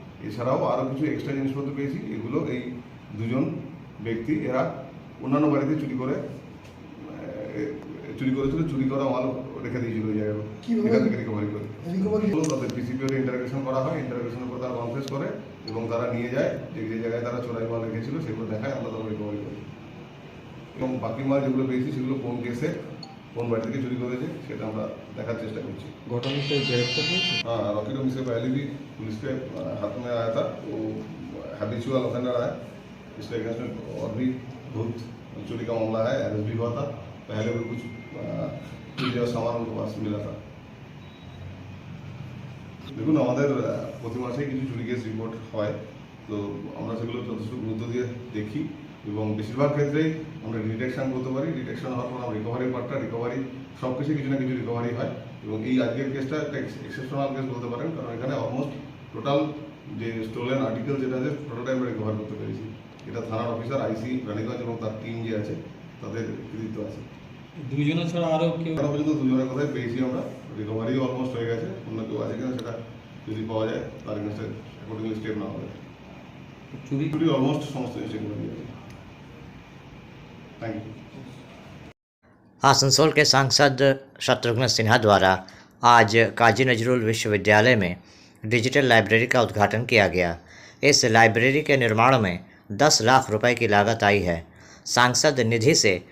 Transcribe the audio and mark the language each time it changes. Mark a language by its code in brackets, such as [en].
[bn] এছাড়াও আরও কিছু এক্সট্রা জিনিসপত্র পেয়েছি। এগুলো এই দুজন ব্যক্তি এরা অন্যান্য বাড়িতে চুরি করেছিল, চুরি করা মাল রেখে দিয়েছিল ওই জায়গায়, এখান থেকে রিকভারি করে তাদের পিসিপিওতে ইন্টারোগেশন করা হয়। ইন্টারোগেশনের পর তারা কনফেস করে এবং তারা নিয়ে যায় যে জায়গায় তারা চোরাই মাল রেখেছিল সেগুলো দেখায়, আমরা তারা রিকভারি করি। এবং বাকি মাল যেগুলো পেয়েছি সেগুলো কোন কেসে কোন বাড়ি থেকে চুরি করেছে সেটা আমরা দেখার চেষ্टा করছি। [hi] घटना गिरफ्तार हुए। हाँ, रॉकी डोम से पहले भी पुलिस के हाथ में आया था, वो हैबिचुअल ऑफेंडर आया। इसके अगेंस्ट में और भी बहुत चोरी का मामला है, अरेस्ट भी हुआ था। पहले भी कुछ चोरी का सामान उनके पास मिला था। [bn] দেখুন আমাদের প্রতি মাসেই কিছু চুরি কেস রিপোর্ট হয়, তো আমরা সেগুলো যথেষ্ট গুরুত্ব দিয়ে দেখি এবং বেশিরভাগ ক্ষেত্রেই আমরা ডিটেকশন করতে পারি। ডিটেকশন হওয়ার পর আমরা রিকভারির পার্টটা রিকভারি সব কিছু না কিছু রিকভারি হয় এবং এই আজকের কেসটা একটা এক্সেপশনাল কেস বলতে পারেন, কারণ এখানে অলমোস্ট টোটাল যে স্টোলেন আর্টিকেল যেটা আছে টোটালটাই আমরা রিকভার করতে পেরেছি। এটা থানার অফিসার আইসি রানীগঞ্জ এবং তার টিম যে আছে তাদের কৃতিত্ব আছে। দুইজনের ছাড়া আরও কেউ? এখনো পর্যন্ত দুজনের কথাই পেয়েছি আমরা। রিকভারিও অলমোস্ট হয়ে গেছে। অন্য কেউ আছে কিনা সেটা যদি পাওয়া যায় তার এগেন্সটে অ্যাকর্ডিংলি স্টেপ নেওয়া হবে। চুরি অলমোস্ট সমস্ত জিনিস রিকভারি হয়েছে। [en] Thank you. [hi] आसनसोल के सांसद शत्रुघ्न सिन्हा द्वारा आज काजी नजरुल विश्वविद्यालय में डिजिटल लाइब्रेरी का उद्घाटन किया गया। इस लाइब्रेरी के निर्माण में 10 लाख रुपए की लागत आई है। सांसद निधि से